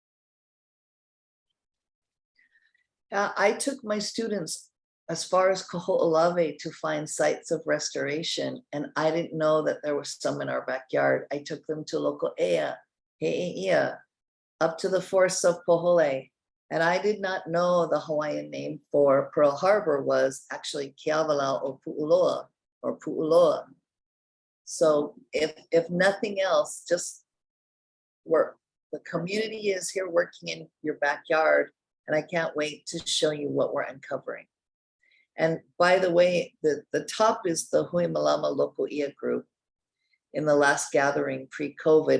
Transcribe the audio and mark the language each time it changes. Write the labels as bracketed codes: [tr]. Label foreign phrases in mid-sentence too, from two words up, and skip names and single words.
[en] I took my students as far as Kaho'olawe to find sites of restoration, and I didn't know that there was some in our backyard. I took them to local He'eia, up to the forests of Pohole, And I did not know the Hawaiian name for Pearl Harbor was actually Kiawalau o Puʻuloa or Puʻuloa. So if nothing else, just work. The community is here working in your backyard, and I can't wait to show you what we're uncovering. And by the way, the top is the Hui Mālama Local Ia group in the last gathering pre-COVID.